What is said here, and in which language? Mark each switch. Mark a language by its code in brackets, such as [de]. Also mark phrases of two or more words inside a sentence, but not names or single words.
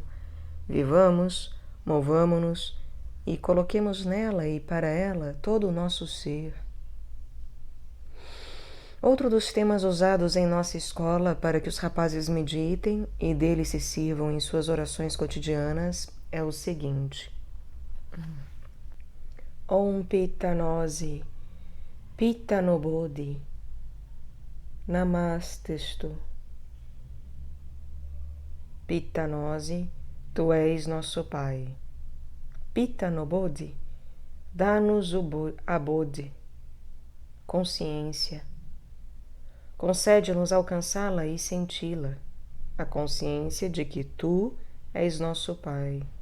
[pt] Vivamos, movamo-nos e coloquemos nela e para ela todo o nosso ser. Outro dos temas usados em nossa escola para que os rapazes meditem e dele se sirvam em suas orações cotidianas é o seguinte: [sa] Om Pitta Nosi, Pitta no Bodhi, Namastestu. Pitta Nosi, [pt] tu és nosso Pai. [sa] Pitta no Bodhi, [pt] dá-nos a Bodhi, consciência. Concede-nos alcançá-la e senti-la, a consciência de que tu és nosso Pai.